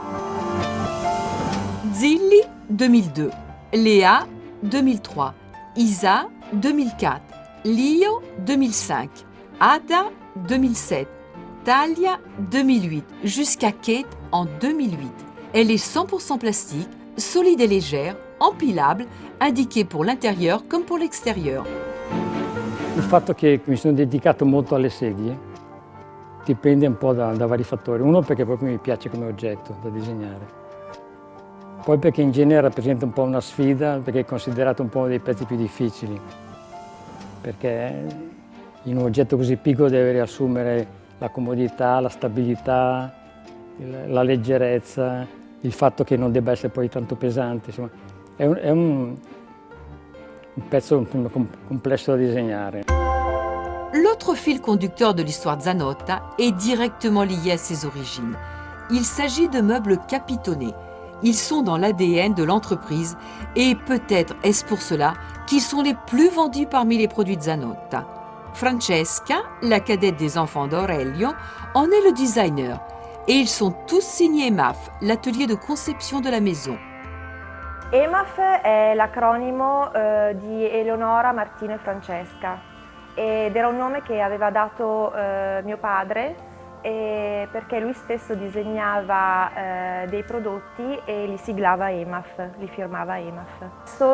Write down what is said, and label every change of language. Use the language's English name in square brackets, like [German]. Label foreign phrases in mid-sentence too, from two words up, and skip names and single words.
[French] Zilli 2002, Lea 2003, Isa 2004, Lio 2005, Ada 2007, Talia 2008, jusqu'à Kate en 2008. Elle est 100% plastique, solide et légère, empilable, indiquée pour l'intérieur comme pour l'extérieur. [Italian] Il fatto che mi sono dedicato molto alle sedie dipende un po' da vari fattori. Uno perché proprio mi piace come oggetto da disegnare. Poi perché in genere rappresenta un po' una sfida, perché è considerato un po' uno dei pezzi più difficili. Perché in un oggetto così piccolo deve riassumere la comodità, la stabilità, la leggerezza, il fatto che non debba essere poi tanto pesante. Insomma, è un pezzo complesso da disegnare. [French] L'autre fil conducteur de l'histoire de Zanotta est directement lié à ses origines. Il s'agit de meubles capitonnés. Ils sont dans l'ADN de l'entreprise et peut-être est-ce pour cela qu'ils sont les plus vendus parmi les produits de Zanotta. Francesca, la cadette des enfants d'Aurelio, en est le designer et ils sont tous signés EMAF, l'atelier de conception de la maison. [Italian] EMAF è l'acronimo di Eleonora, Martino e Francesca ed era un nome che aveva dato mio padre perché lui stesso disegnava dei prodotti e li siglava EMAF, li firmava EMAF.